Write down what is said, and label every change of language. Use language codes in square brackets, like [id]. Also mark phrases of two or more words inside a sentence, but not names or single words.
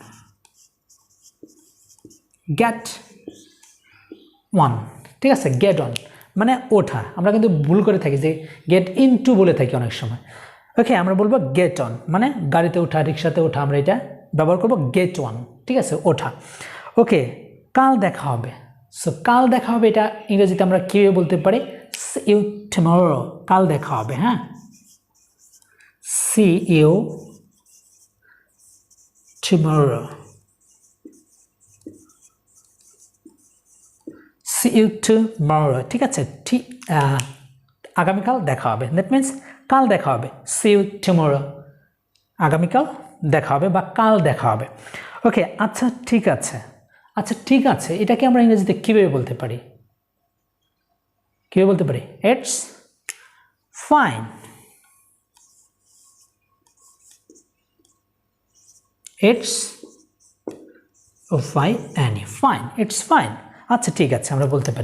[en] get one, [bn] ঠিক আছে, [en] get on [bn] মানে ওঠা। আমরা কিন্তু ভুল করে থাকি যে [en] get into [bn] বলে থাকি অনেক সময়। ওকে, আমরা বলবো [en] get on [bn] মানে গাড়িতে ওঠা, রিক্সাতে ওঠা, আমরা এটা ব্যবহার করবো [en] get one, [bn] ঠিক আছে, ওঠা। ওকে, কাল দেখা হবে। সো কাল দেখা হবে এটা ইংরেজিতে আমরা কীভাবে বলতে পারি? [en] see you tomorrow, [bn] কাল দেখা হবে। হ্যাঁ, [en] see you tomorrow, see you tomorrow, [bn] ঠিক আছে, ঠিক আগামীকাল দেখা হবে, [en] that means [bn] কাল দেখা হবে, [en] see you tomorrow, [bn] আগামীকাল দেখা হবে বা কাল দেখা হবে। ওকে, আচ্ছা ঠিক আছে, আচ্ছা ঠিক আছে এটাকে আমরা ইংরেজিতে কীভাবে বলতে পারি? কীভাবে বলতে পারি? [en] It's fine. It's fine, fine, it's fine, [bn] আচ্ছা ঠিক আছে আমরা বলতে পারি।